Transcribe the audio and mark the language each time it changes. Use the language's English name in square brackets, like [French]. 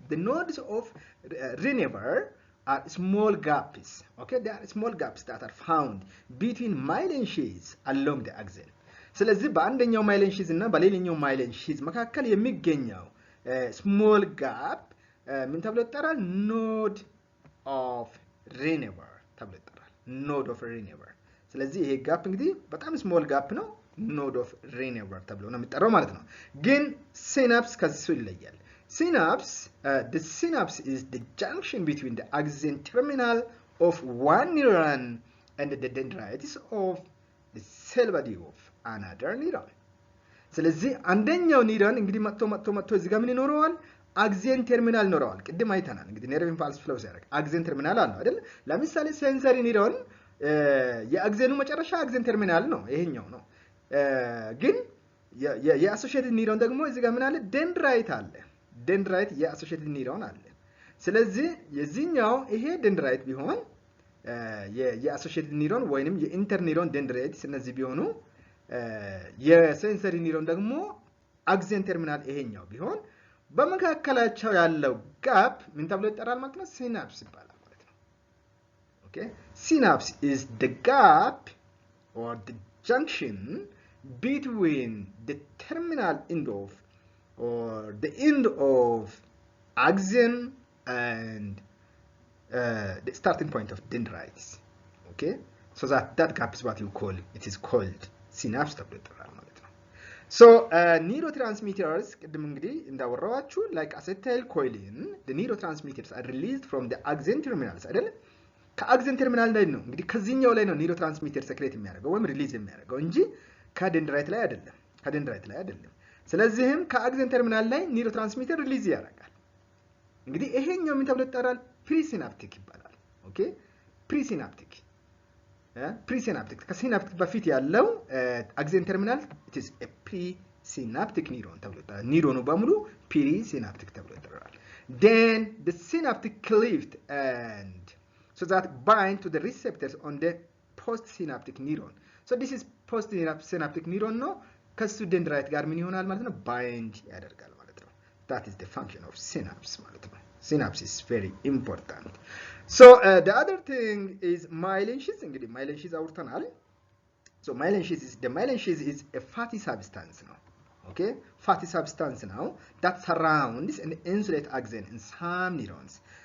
[English] the nodes of renever are small gaps. Okay, there are small gaps that are found between myelin sheaths along the axon. [Amharic] ስለዚህ በአንደኛው myelin sheath እና በሌላኛው myelin sheath መካከል የሚገኘው small gap ምን ተብሎ ይጠራል? node of renever ተብሎ ይጠራል። node of renever። ስለዚህ ይሄ ጋፕ እንግዲህ በጣም ስሞል ጋፕ ነው። ኖድ ኦፍ ሬኔቨር ተብሎ ነው የሚጠራው ማለት ነው። ግን ሲናፕስ ከዚህ ይለያል። ሲናፕስ [English] the synapse is the junction between the axon terminal of one neuron and the dendrites of the cell body of another neuron. [Amharic] ስለዚህ አንደኛው ኒውሮን እንግዲህ መጥቶ እዚህ ጋር ምን ይኖረዋል? አክሲን ተርሚናል ይኖረዋል። ቅድም አይተናል እንግዲህ ነርቭ ኢምፓልስ ፍሎው ሲያደርግ አክሲን ተርሚናል አለው አይደል? ለምሳሌ ሴንሰሪ ኒውሮን የአክሲኑ መጨረሻ አክሲን ተርሚናል ነው፣ ይሄኛው ነው። ግን የአሶሺየትድ ኒውሮን ደግሞ እዚህ ጋር ምን አለ? ደንድራይት አለ። ደንድራይት የአሶሺየትድ ኒውሮን አለ። ስለዚህ የዚህኛው ይሄ ደንድራይት ቢሆን የአሶሺየትድ ኒውሮን ወይንም የኢንተር ኒውሮን ደንድራይት እነዚህ ቢሆኑ የሴንሰሪ ኒውሮን ደግሞ አክሲን ተርሚናል ይሄኛው ቢሆን በመካከላቸው ያለው ጋፕ ምን ተብሎ ይጠራል ማለት ነው? ሲናፕስ ይባላል ማለት ነው። [English] ኦኬ ሲናፕስ is the gap or the junction between the terminal end of or the end of axon and the starting point of dendrites. Okay, so that gap is what you call it is called synapse [Amharic] ተብሎ ይጠራል ማለት ነው። [English] so neurotransmitters ቅድም እንግዲህ እንዳወራዋችሁ like acetylcholine the neurotransmitters are released from the axon terminals [Amharic] አይደል? ከአክሲን ተርሚናል ላይ ነው እንግዲህ ከዚህኛው ላይ ነው ኒውሮትራንስሚተር ሴክሬት የሚያደርገው ወይም ሪሊዝ የሚያደርገው እንጂ ከደንድራይት ላይ አይደለም። ስለዚህም ከአክሲን ተርሚናል ላይ ኒውሮትራንስሚተር ሪሊዝ ያደርጋል። እንግዲህ ይሄኛው ምን ተብሎ ይጠራል? ፕሪሲናፕቲክ ይባላል። ኦኬ ፕሪሲናፕቲክ ከሲናፕቲክ በፊት ያለው አክሲን ተርሚናል [English] it is a presynaptic neuron [Amharic] ተብሎ ይጠራል። ኒውሮኑ በሙሉ ፕሪሲናፕቲክ ተብሎ ይጠራል። [English] then the synaptic cleft and so that bind to the receptors on the postsynaptic neuron. So this is postsynaptic neuron [Amharic] ነው ከሱ ደንድራይት ጋር ምን ይሆናል ማለት ነው? [English] bind [Amharic] ያደርጋል ማለት ነው። [English] that is the function of synapse ማለት ነው። synapse is very important. So the other thing is myelin sheath. [Amharic] እንግዲህ myelin sheath አውርተናል። [English] so myelin sheath is a fatty substance ነው። okay fatty substance now that surrounds and insulate axon in some neurons.